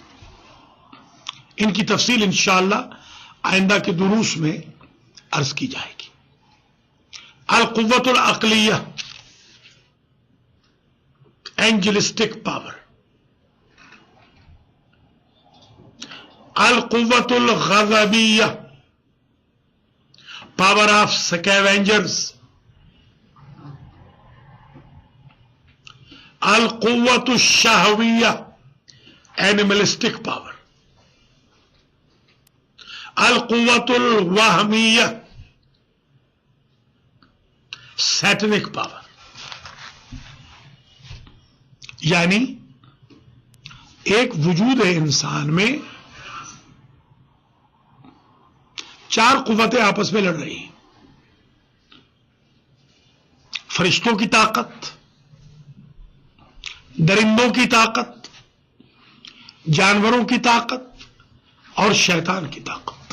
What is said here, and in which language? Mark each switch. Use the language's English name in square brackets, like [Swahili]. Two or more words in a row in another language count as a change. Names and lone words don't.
[Urdu] ان کی تفصیل انشاءاللہ آئندہ کے دروس میں عرض کی جائے گی. [Arabic] القوت العقلیہ، [English] angelistic power. [Arabic] القوة الغضبية, [English] power of scavengers. [Arabic] القوة الشهوية, [English] animalistic power. [Arabic] القوة الوهمية, [English] satanic power. [Urdu] یعنی ایک وجود ہے انسان میں، چار قوتیں آپس میں لڑ رہی ہیں. فرشتوں کی طاقت، درندوں کی طاقت، جانوروں کی طاقت اور شیطان کی طاقت.